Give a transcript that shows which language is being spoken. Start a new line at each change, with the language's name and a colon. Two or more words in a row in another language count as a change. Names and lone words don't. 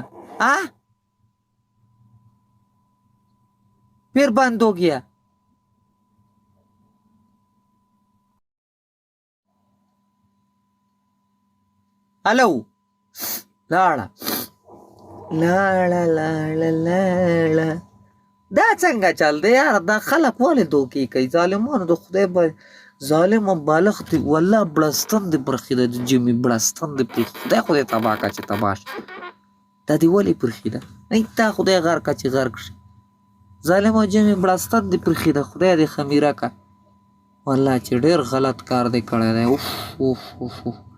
Hindi: हाँ, फिर बंद हो गया। हेलो। लाड़ा लाड़ा लाड़ा लाड़ा।
Pashto: دا څنګه چل دی یار دا خلک ولې دوکې کوي ظالمانو د خدای به ظالم بالغ دی والله بړستن دې پرخي ده د جمي بړستن دې پرخي خدای خدای تباه کا چې تباه شي دا دې ولې پرخي ده ای تا خدای غر کا چې غر کړي ظالم او جمي بړستن دې پرخي ده خدای دې خمیره کا والله چې ډېر غلط کار دې کړی دی اوف اوف اوف اوف